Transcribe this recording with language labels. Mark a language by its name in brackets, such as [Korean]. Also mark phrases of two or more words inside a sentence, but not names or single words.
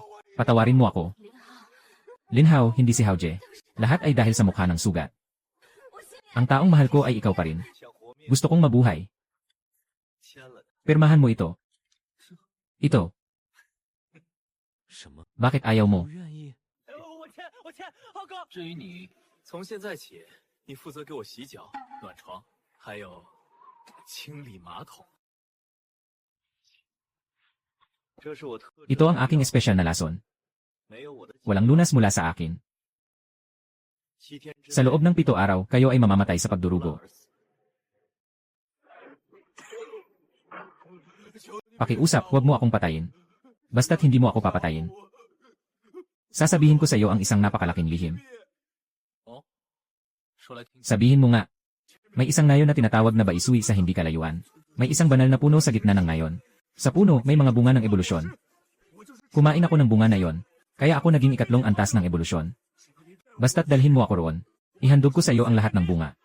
[Filipino] Patawarin mo ako. Linhaw, hindi si Haoje. Lahat ay dahil sa mukha ng sugat. Ang taong mahal ko ay ikaw pa rin. Gusto kong mabuhay. Pirmahan mo ito. Ito. Bakit ayaw mo? [Chinese] 至于你，从现在起，你负责给我洗脚、暖床，还有清理马桶。这是我特制的 [Filipino] Ito ang aking espesyal na lason. [Chinese] 没有我的 [Filipino] Walang lunas mula sa akin. [Chinese] 7 天之 [Filipino] Sa loob ng 7 araw, kayo ay mamamatay sa pagdurugo. Pakiusap, huwag mo akong patayin. Basta't hindi mo ako papatayin. Sasabihin ko sa iyo ang isang napakalaking lihim. [Chinese] 说来听听。 [Filipino] Sabihin mo nga. May isang nayon na tinatawag na baisui sa hindi kalayuan. May isang banal na puno sa gitna ng nayon. Sa puno, may mga bunga ng ebolusyon. Kumain ako ng bunga na yon, kaya ako naging ikatlong antas ng ebolusyon. Basta't dalhin mo ako roon. Ihandog ko sa iyo ang lahat ng bunga.